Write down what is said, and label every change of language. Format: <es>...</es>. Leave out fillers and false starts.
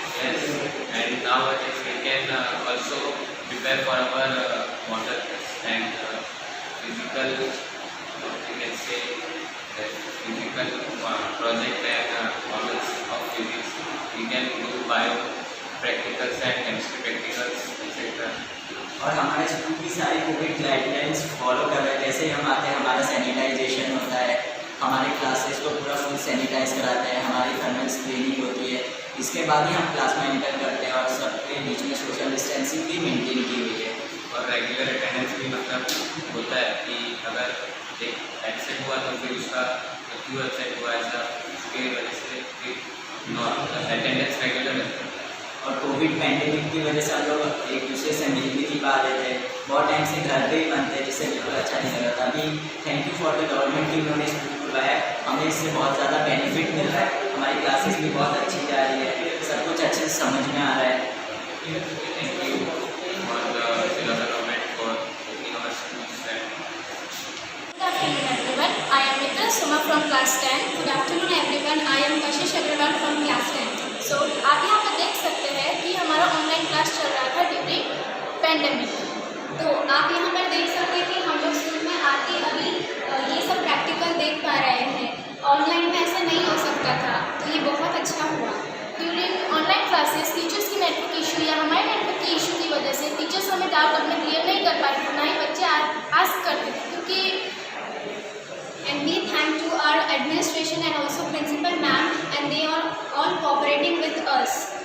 <en>Yes, and nowadays we can also prepare for our model and physical, we can say that physical project and models of physics. We can do bio practicals and chemistry practicals, etc.</en> <hi>और हमारे school की सारी Covid guidelines follow कर रहे हैं। जैसे हम आते हैं, हमारा सैनिटाइजेशन होता है, हमारे क्लासेस को पूरा फुल सैनिटाइज कराते हैं, हमारी थर्मल स्क्रीनिंग होती है, इसके बाद ही हम क्लास में एंटर करते हैं, और सबके बीच में सोशल डिस्टेंसिंग भी मेंटेन की हुई है। और रेगुलर अटेंडेंस भी मतलब होता है कि अगर एक एब्सेंट हुआ तो फिर उसका क्यों एब्सेंट हुआ, ऐसा उसके वजह से फिर अटेंडेंस रेगुलर रहता है। और कोविड पैंडेमिक की वजह से हम लोग एक दूसरे से मिल भी नहीं पा रहे थे, बहुत टाइम से घर पे ही बनते हैं, जिससे बिल्कुल अच्छा नहीं लग रहा था। अभी</hi> <en>thank you for the government</en> <hi>कि उन्होंने स्कूल खुलवाया, हमें इससे बहुत ज़्यादा बेनिफिट मिल रहा है, हमारी क्लासेस भी बहुत अच्छी जा रही है, सब कुछ अच्छे से समझ में आ रहा है।</hi> <en>Thank you for the government for opening our schools. Good afternoon everyone, I am Mitra Suma from class 10. Good afternoon everyone, I am Kashish Agrawal from class 10.</en> <hi>So आप यहाँ पर देख सकते हैं कि हमारा ऑनलाइन क्लास चल रहा था ड्यूरिंग पैंडेमिक। तो आप यहाँ पर देख सकते हैं कि हम लोग स्कूल में आके अभी ये सब प्रैक्टिकल देख पा रहे हैं, ऑनलाइन में ऐसा नहीं हो सकता था, तो ये बहुत अच्छा हुआ। ड्यूरिंग ऑनलाइन क्लासेस टीचर्स की नेटवर्क इशू या हमारे नेटवर्क की इशू की वजह से टीचर्स हमें डाउट अपने क्लियर नहीं कर पाते थे, ना ही बच्चे आस्क करते थे, क्योंकि</hi> <en>and we thank to our administration and also principal ma'am, and they are all cooperating with us.</en>